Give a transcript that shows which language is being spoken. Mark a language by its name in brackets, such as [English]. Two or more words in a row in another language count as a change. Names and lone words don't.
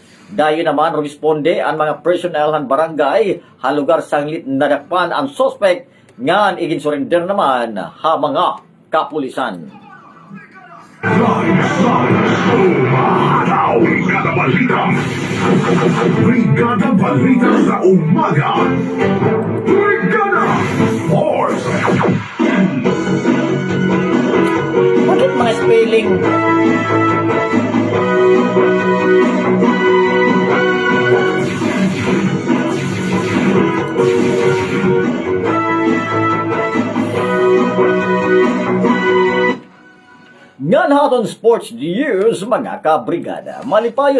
[Waray] Dayo naman responde ang mga personnel han barangay ha lugar sanglit nadakpan ang suspect ngan igin-surrender naman ha mga kapulisan. Brigada Balita. Brigada Balita sa umaga. Brigada Sports. Bakit mga spelling? Ngan haton sports news mga kabrigada, malipayon